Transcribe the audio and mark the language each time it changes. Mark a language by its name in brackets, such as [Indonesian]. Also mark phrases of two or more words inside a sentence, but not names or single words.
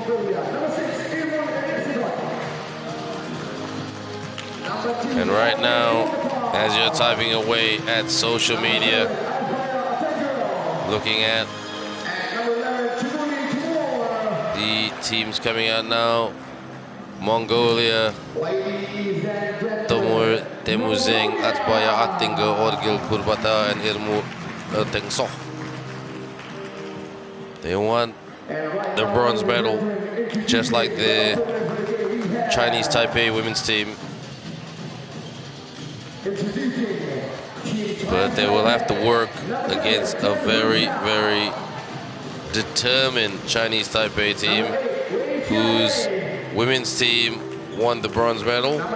[English] And right now, as you're typing away at social media, looking at the teams coming out now: Mongolia, Tomur Temuzeng, Atbaya Attinga, Orgil Kurbata, and Irmu Tengsoh. They won the bronze medal, just like the Chinese Taipei women's team. But they will have to work against a very, very determined Chinese Taipei team, whose women's team won the bronze medal.